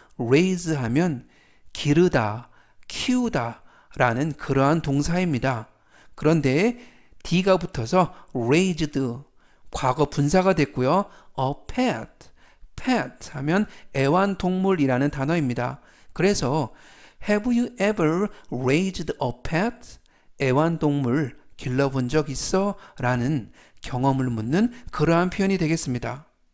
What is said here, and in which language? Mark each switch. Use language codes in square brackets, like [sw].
[ko] raise 하면 기르다, 키우다 라는 그러한 동사입니다. 그런데 D가 붙어서 raised, 과거 분사가 됐고요. a pet 하면 애완동물이라는 단어입니다. 그래서 [en] Have you ever raised a pet? [ko] 애완동물 길러본 적 있어? 라는 경험을 묻는 그러한 표현이 되겠습니다.